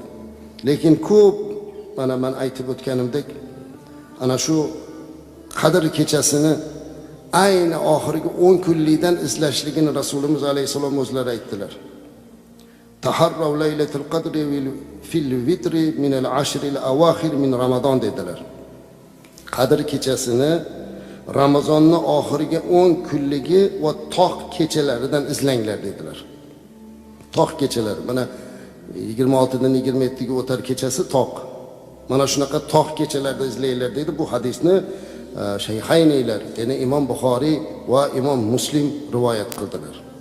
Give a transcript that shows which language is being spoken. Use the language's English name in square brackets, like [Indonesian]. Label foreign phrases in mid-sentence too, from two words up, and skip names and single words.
[Uzbek] Lekin ko'p men aytib o'tganimdek, ana shu Qadr kechasini ayni oxirgi 10 kunlikdan izlashligini Rasulimiz alayhisalom o'zlari aytdilar. [Arabic] تحروا ليلة القدر في الوتر من العشر الأواخر من رمضان dedilar. [Uzbek] Qadr kechasini Ramazonning oxirgi 10 kunligi va tog' kechalaridan izlanglar dedilar. Tog' kechalari, mana 26 dan 27 ga o'tar kechasi tog'. Mana shunaqa tog' kechalarda izlanglar dedi. Bu hadisni Shayxayniylar, ya'ni Imom Buxoriy va Imom Muslim rivoyat qildilar.